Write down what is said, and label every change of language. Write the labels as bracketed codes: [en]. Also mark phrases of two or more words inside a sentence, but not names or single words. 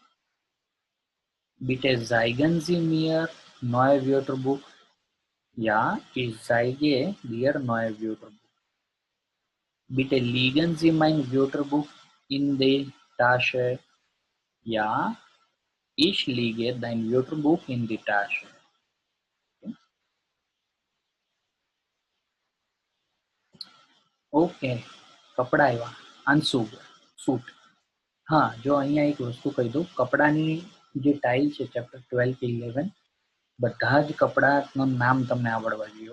[de] Bitte zeigen Sie mir neue Wörterbuch. Ja, ich zeige dir neue Wörterbuch. Bitte legen Sie mein Wörterbuch in die Tasche? Ja, ich lege dein Wörterbuch in die Tasche. [gu] ઓકે, કપડા આવ્યા. આંસુગ, સૂટ. હા, જો અહીંયા એક વસ્તુ કહી દઉં, કપડાની જે ટાઈલ છે ચેપ્ટર 12 થી 11 બધા જ કપડાનું નામ તમને આવડવા જોઈએ.